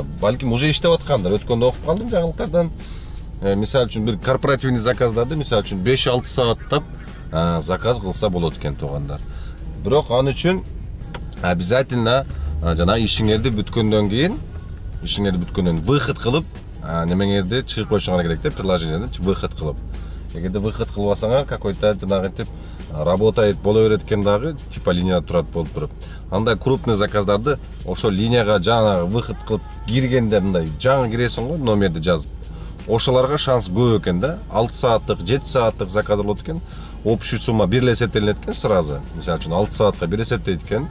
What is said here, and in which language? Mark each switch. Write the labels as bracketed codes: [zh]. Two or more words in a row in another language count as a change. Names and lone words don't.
[ky] Балким уже иштеп аткандар. Өткөндө окуп калдым жаңылыктардан. Мисалы үчүн бир корпоративный заказдарды, мисалы үчүн 5-6 сааттап заказ кылса болот экен тугандар. Бирок аны үчүн обязательно жана ишиңерди бүткөндөн кийин, выход кылып, немеңерди чыгып койушуңар керек деп приложениеден выход кылып. Эгерде выход кылбасаңар, какой-то жанагынтип работает боло берет экен дагы, типа линияда турат болуп туруп. Андай крупный заказдарды ошо линияга жана выход кылып киргенде мындай жаңы киресиң го, номерди жазып. Ошолорго шанс көп экен да. 6 сааттык, 7 сааттык заказ болот экен. [ru] Общий сумма [ky] бир эсептелет экен сразу. Мисалы үчүн 6 саатка бир эсептейт экен.